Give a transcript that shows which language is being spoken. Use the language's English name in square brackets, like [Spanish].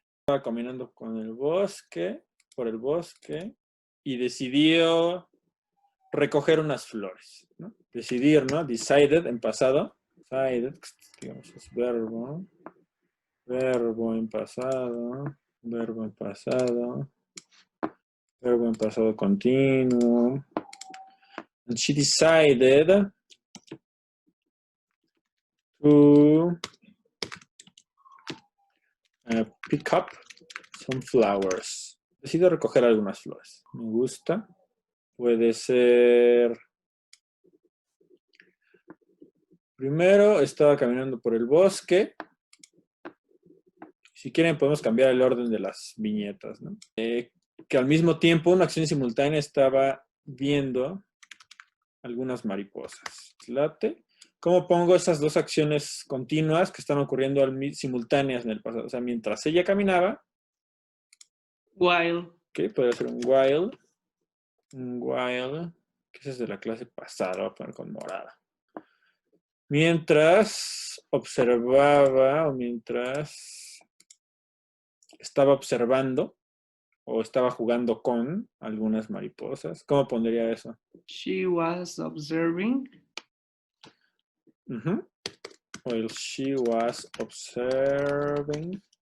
[Spanish] Estaba caminando con el bosque, por el bosque, y decidió recoger unas flores, ¿no? Decidir, ¿no? Decided en pasado. Decided, digamos, es verbo. Verbo en pasado. Verbo en pasado. Verbo en pasado continuo. [English] And she decided to pick up some flowers. [Spanish] Decido recoger algunas flores. Me gusta. Puede ser... Primero estaba caminando por el bosque. Si quieren podemos cambiar el orden de las viñetas, ¿no? Que al mismo tiempo, una acción simultánea, estaba viendo algunas mariposas. ¿Late? ¿Cómo pongo esas dos acciones continuas que están ocurriendo simultáneas en el pasado? O sea, mientras ella caminaba. [English] While. [Spanish] Ok, podría ser un while. Un while. Que ese es de la clase pasada. Voy a poner con morada. Mientras observaba o mientras estaba observando o estaba jugando con algunas mariposas. ¿Cómo pondría eso? [English] She was observing. While she was observing.